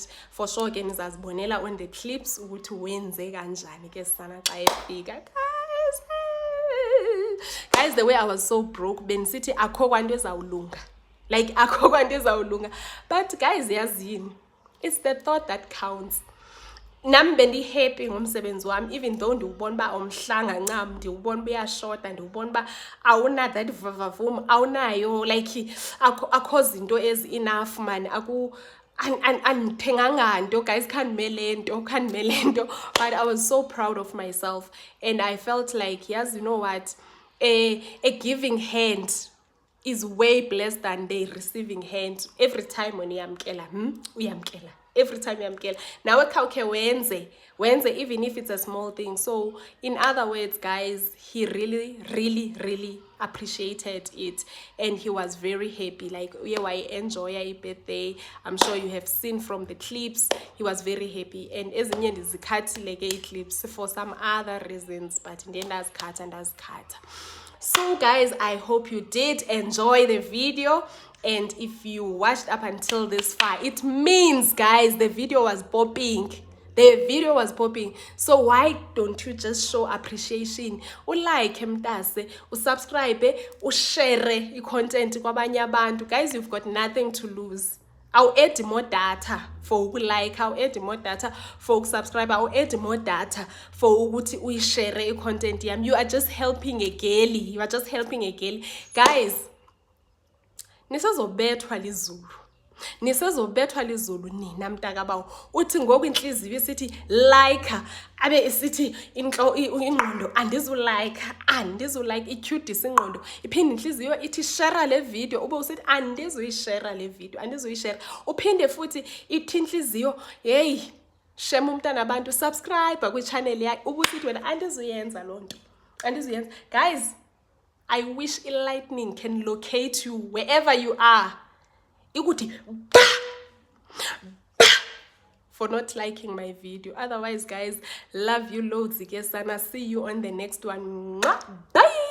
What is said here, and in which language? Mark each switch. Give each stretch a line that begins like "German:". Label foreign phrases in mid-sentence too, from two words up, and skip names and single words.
English: For sure
Xhosa: ke nizazibonela
English: on the clips
Xhosa: ukuthi wenze kanjani ke sana xa efika.
English: Guys, the way I was so broke,
Xhosa: benisithi akho kwanto ezawulunga, like akho kwanto ezawulunga,
English: but guys yazini, it's the thought that counts.
Xhosa: Nami bendi-happy ngomsebenzi wami, even though ndiwubona uba umhlanga ncam, ndiwubona uba uyashota, ndiwubona uba awuna that vavavum, awunayo, like akho zinto ezi-enough man, andithenganga nto guys, khandimele nto,
English: but I was so proud of myself, and I felt like, yes, you know what, a giving hand is way blessed than the receiving hand. Every time when
Xhosa: uyamkela, uyamkela.
English: Every time uyamkela.
Xhosa: Nawe khawukhe wenze
English: even if it's a small thing. So in other words guys, he really appreciated it, and he was very happy. Like uye enjoy your birthday. I'm sure you have seen from the clips, he was very happy. And
Xhosa: ezinye ndizikhathile ke
English: clips for some other reasons, but
Xhosa: ndiye ndazikhatha.
English: So guys, I hope you did enjoy the video, and if you watched up until this far, it means guys the video was popping. So why don't you just show appreciation?
Xhosa: Like mtase,
English: subscribe, share
Xhosa: i-content kwabanye abantu.
English: Guys, you've got nothing to lose. I'll add more data for like, I'll add more data for subscribe, I'll add more data for
Xhosa: ukuthi uyishare i-content yami.
English: You are just helping a girl. Guys,
Xhosa: nisazobethwa lizulu nina mntakabawo. Uthi ngoku inhliziyo isithi like, abe isithi ingqondo andizulike, icutie ingqondo. Iphinde inhliziyo ithi share le video, ube usithi andizuyishare le video, uphinde futhi ithi inhliziyo, hey shema umntana abantu, subscribe kwi channel yakhe, ube usithi wena andizuyenza lonto,
English: Guys, I wish lightning can locate you wherever you are. Ikuthi for not liking my video. Otherwise guys, love you loads. See you on the next one. Bye.